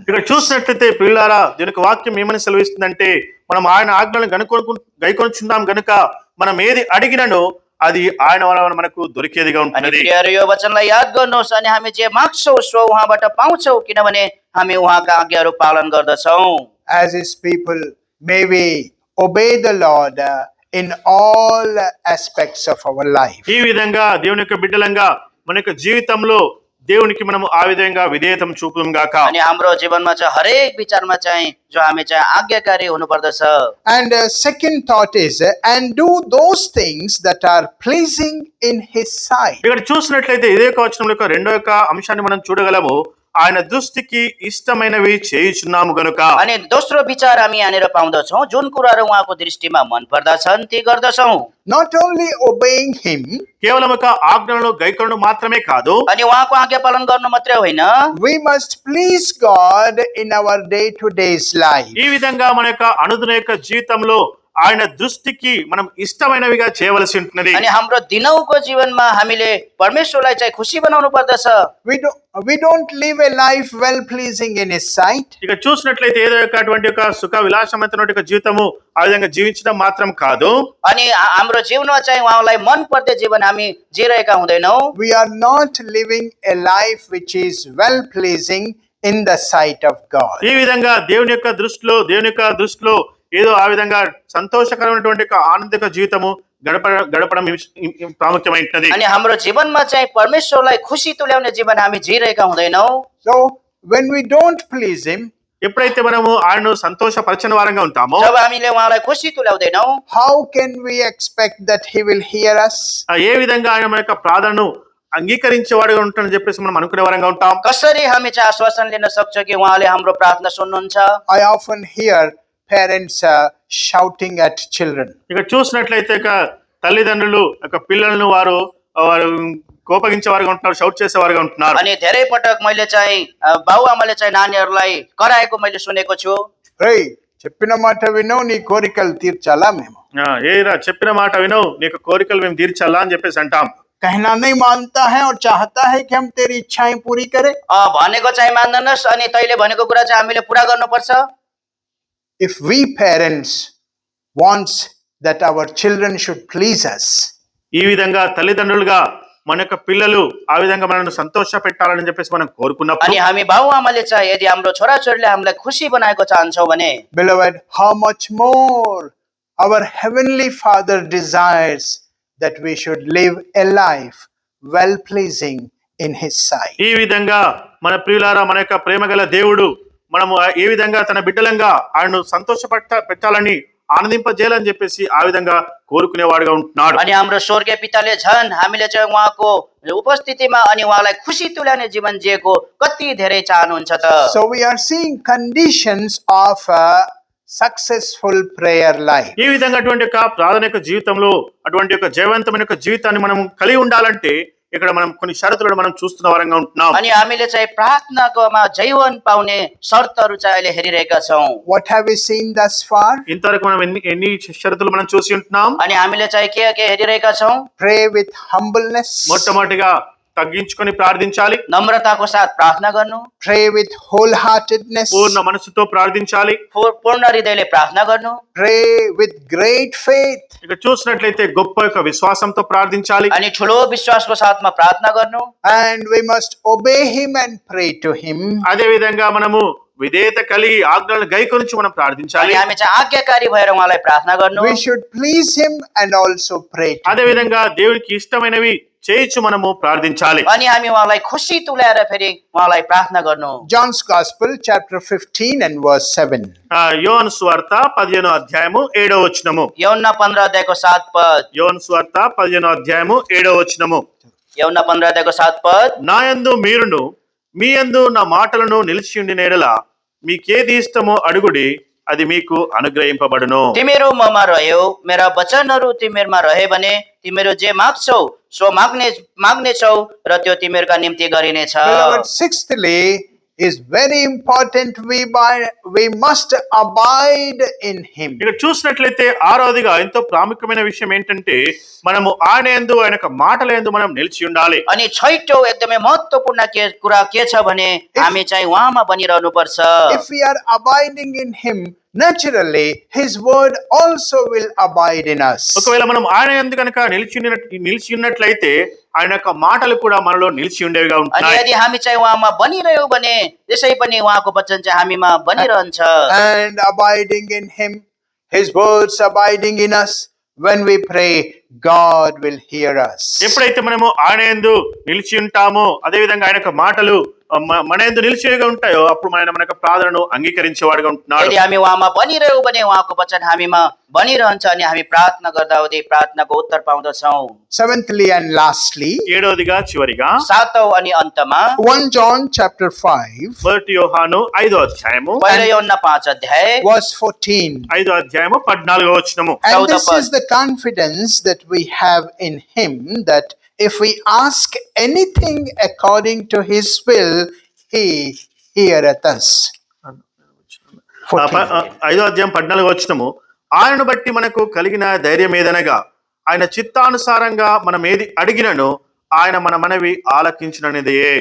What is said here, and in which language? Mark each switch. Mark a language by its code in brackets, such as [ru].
[te] ఇక్కడ చూసినట్లయితే ప్రియులారా దేవుని యొక్క వాక్యం ఏమని సెలవిస్తుందంటే మనం ఆయన ఆజ్ఞలను గైకొనుచున్నాం గనుక మనం ఏది అడిగినను అది ఆయన వలన మనకు దొరికేదిగా [ne] अनि [te] ఉంటుంది. [ne] प्रियहरू, यो वचनलाई याद गर्नुहोस् अनि हामी जे माग्छौँ सो उहाँबाट पाउँछौँ, किनभने हामी उहाँका आज्ञाहरू पालन गर्दछौँ। [en] As his people, may we obey the Lord in all aspects of our life. [te] ఈ విధంగా దేవుని యొక్క బిడ్డలంగా మన యొక్క జీవితంలో దేవునికి మనము ఆ విధంగా విధేయతం చూపుదాం గాక. [ne] अनि हाम्रो जीवनमा चाहिँ हरेक विचारमा चाहिँ जो हामी चाहिँ आज्ञाकारी हुनुपर्दछ। [en] And second thought is, and do those things that are pleasing in his sight. [te] ఇక్కడ చూసినట్లయితే ఇదే వచనంలో యొక్క రెండో యొక్క అంశాన్ని మనం చూడగలము. ఆయన దృష్టికి ఇష్టమైనవి చేయుచున్నాము గనుక. [ne] अनि दोस्रो विचार हामी यहाँनिर पाउँदछौँ, जुन कुराहरू उहाँको दृष्टिमा मन पर्दछन् ती गर्दछौँ। [en] Not only obeying him, [te] కేవలం ఒక ఆజ్ఞలను గైకొనడం మాత్రమే కాదు, [ne] अनि उहाँको आज्ञा पालन गर्नु मात्रै होइन, [en] we must please God in our day-to-day's life. [te] ఈ విధంగా మన యొక్క అనుదిన యొక్క జీవితంలో ఆయన దృష్టికి మనం ఇష్టమైనవిగా చేయవలసి ఉంటున్నది. [ne] अनि हाम्रो दिनौको जीवनमा हामीले परमेश्वरलाई चाहिँ खुसी बनाउनु पर्दछ। [en] We don't live a life well pleasing in his sight. [te] ఇక చూసినట్లయితే ఏదో అటువంటి ఒక సుఖ విలాసమైనటువంటి జీవితము ఆ విధంగా జీవించడం మాత్రం కాదు, [ne] अनि हाम्रो जीवनमा चाहिँ उहाँलाई मन पर्ने जीवन हामी जिरहेका हुँदैनौँ। [en] We are not living a life which is well pleasing in the sight of God. [te] ఈ విధంగా దేవుని యొక్క దృష్టిలో ఏదో ఆ విధంగా సంతోషకరమైనటువంటి ఆనందిక జీవితము గడపడం ప్రాముఖ్యమైనది. [ne] अनि हाम्रो जीवनमा चाहिँ परमेश्वरलाई खुसी तुल्याउने जीवन हामी जिरहेका हुँदैनौँ। [en] So when we don't please him, [te] ఎప్పుడైతే మనము ఆయనను సంతోషపరచని వారంగా ఉంటామో, [ne] जब हामीले उहाँलाई खुसी तुल्याउँदैनौँ, [en] how can we expect that he will hear us? [te] ఏ విధంగా ఆయన మన యొక్క ప్రార్థనను అంగీకరించేవాడుగా ఉంటాడని చెప్పేసి మనం అనుకునే వారంగా ఉంటాం. [ne] कसरी हामी चाहिँ आश्वासन लिन सक्छौँ कि उहाँले हाम्रो प्रार्थना सुन्नुहुन्छ? [en] I often hear parents shouting at children. [te] ఇక చూసినట్లయితే తల్లిదండ్రులు పిల్లలను వారు కోపగించేవారుగా ఉంటున్నారు, షౌట్ చేసేవారుగా ఉంటున్నారు. [ne] अनि धेरै पटक मैले चाहिँ बाबुआमाले चाहिँ नानीहरूलाई कराएको मैले सुनेको छु। [te] Hey, చెప్పిన మాట విను, నీ కోరికలు తీర్చాలా మేము? ఏరా చెప్పిన మాట విను, నీకు కోరికలు మేము తీర్చాలా అని చెప్పేసి అంటాం. [hi] कहना नहीं मानता है और चाहता है कि हम तेरी इच्छाएं पूरी करें. [ne] भनेको चाहिँ मान्दैनस् अनि तैँले भनेको कुरा चाहिँ हामीले पुरा गर्नुपर्छ। [en] If we parents wants that our children should please us, [te] ఈ విధంగా తల్లిదండ్రులుగా మన యొక్క పిల్లలు ఆ విధంగా మనల్ని సంతోష పెట్టాలని చెప్పేసి మనం కోరుకున్నప్పుడు, [ne] अनि हामी बाबुआमाले चाहिँ यदि हाम्रो छोराछोरीले हामीलाई खुसी बनाएको चाहन्छौँ भने, [en] beloved, how much more our heavenly Father desires that we should live a life well pleasing in his sight. [te] ఈ విధంగా మన ప్రియులారా మన యొక్క ప్రేమగల దేవుడు మనము ఏ విధంగా తన బిడ్డలంగా ఆయనను పెట్టాలని ఆనందింపజేయాలని చెప్పేసి ఆ విధంగా కోరుకునేవాడుగా ఉంటున్నాడు. [ne] अनि हाम्रो स्वर्गीय पिताले झन् हामीले चाहिँ उहाँको उपस्थितिमा अनि उहाँलाई खुसी तुल्याउने जीवन जिएको कति धेरै चाहनुहुन्छ त। [en] So we are seeing conditions of successful prayer life. [te] ఈ విధంగా అటువంటి యొక్క ప్రార్థన యొక్క జీవితంలో అటువంటి యొక్క జయవంతమైన యొక్క జీవితాన్ని మనం కలిగి ఉండాలంటే ఇక్కడ మనం కొన్ని షరతులను మనం చూస్తున్న వారంగా ఉంటున్నాం. [ne] अनि हामीले चाहिँ प्रार्थनाकोमा जीवन पाउने शर्तहरू चाहिँ अहिले हेरिरहेका छौँ. [en] What have we seen thus far? [te] ఇంతవరకు మనం ఎన్ని షరతులు మనం చూసి ఉంటున్నాం. [ne] अनि हामीले चाहिँ के हेरिरहेका छौँ? [en] Pray with humbleness. [te] మొట్టమొదటిగా తగ్గించుకొని ప్రార్థించాలి. [ne] नम्रताको साथ प्रार्थना गर्नु, [en] Pray with wholeheartedness. [te] పూర్ణ మనసుతో ప్రార్థించాలి. [ne] पूर्ण हृदयले प्रार्थना गर्नु, [en] Pray with great faith. [te] ఇక చూసినట్లయితే గొప్ప యొక్క విశ్వాసంతో ప్రార్థించాలి. [ne] अनि ठुलो विश्वासको साथमा प्रार्थना गर्नु, [en] And we must obey him and pray to him. [te] అదే విధంగా మనము విధేయత కలిగి ఆజ్ఞలను గైకొనిచి మనం ప్రార్థించాలి. [ne] अनि हामी चाहिँ आज्ञाकारी भएर उहाँलाई प्रार्थना गर्नु. [en] We should please him and also pray to [te] అదే [en] him. [te] విధంగా దేవుడికి ఇష్టమైనవి చేయించు మనము ప్రార్థించాలి. [ne] अनि हामी उहाँलाई खुसी तुल्याएर फेरि उहाँलाई प्रार्थना गर्नु. [en] John's Gospel, chapter 15 and verse 7. [te] యోహాను సువార్త 15వ అధ్యాయము 7వ వచనము. [ne] यौना 15 अध्यायको 7 पद, [te] యోహాను సువార్త 15వ అధ్యాయము 7వ వచనము. [ne] यौना 15 अध्यायको 7 पद, [te] నా యందు మీరును మీ యందు నా మాటలను నిలిచి ఉండిన ఎడల మీకేది ఇష్టమో అడుగుడి అది మీకు అనుగ్రహింపబడును. [ne] तिमीहरू ममा रह्यौ, मेरा वचनहरू तिमीहरूमा रहे भने तिमीहरू जे माग्छौ सो माग्नेछौ र त्यो तिमीहरूका निम्ति गरिनेछ. [en] Beloved, sixthly is very important. We must abide in him. [te] ఇక్కడ చూసినట్లయితే ఆరవదిగా ఎంతో ప్రాముఖ్యమైన విషయం ఏంటంటే మనము ఆయన యందు ఆయన యొక్క మాటల యందు మనం నిలిచి ఉండాలి. [ne] अनि छैटौं एकदमै महत्त्वपूर्ण कुरा के छ भने हामी चाहिँ उहाँमा बनिरहनु पर्छ. [en] If we are abiding in him, naturally his word also will abide in us. [te] ఒకవేళ మనం ఆయన యందు కనుక నిలిచి ఉన్నట్లయితే ఆయన యొక్క మాటలు కూడా మనలో నిలిచి ఉండేవిగా [ne] अनि [te] ఉంటాయి. [ne] यदि हामी चाहिँ उहाँमा बनिरह्यौं भने त्यसै पनि उहाँको वचन चाहिँ हामीमा बनिरहन्छ. [en] And abiding in him, his words abiding in us, when we pray, God will hear us. [te] ఎప్పుడైతే మనము ఆయన యందు నిలిచి ఉంటామో అదే విధంగా ఆయన యొక్క మాటలు మన యందు నిలిచిగా ఉంటాయో అప్పుడు మన యొక్క ప్రార్థనను అంగీకరించేవాడుగా ఉంటున్నాడు. [ne] यदि हामी उहाँमा बनिरह्यौं भने उहाँको वचन हामीमा बनिरहन्छ अनि हामी प्रार्थना गर्दा हुँदै प्रार्थनाको उत्तर पाउँदछौँ. [en] Seventhly and lastly, [te] ఏడవదిగా చివరిగా [ne] सातौं अनि अन्तमा [en] 1 John chapter 5, [te] మొదటి యోహాను 5వ అధ్యాయము [ne] पहिलो यूहन्ना 5 अध्याय [en] verse 14. [te] 5వ అధ్యాయము 14వ వచనము. [en] And this is the confidence that we have in him, that if we ask anything according to his will, he heareth us. 14. [te] 5వ అధ్యాయం 14వ వచనము. ఆయనను బట్టి మనకు కలిగిన ధైర్యం ఏదనగా ఆయన చిత్తానుసారంగా మనం ఏది అడిగినను ఆయన మన మనవి ఆలకించుననిదే.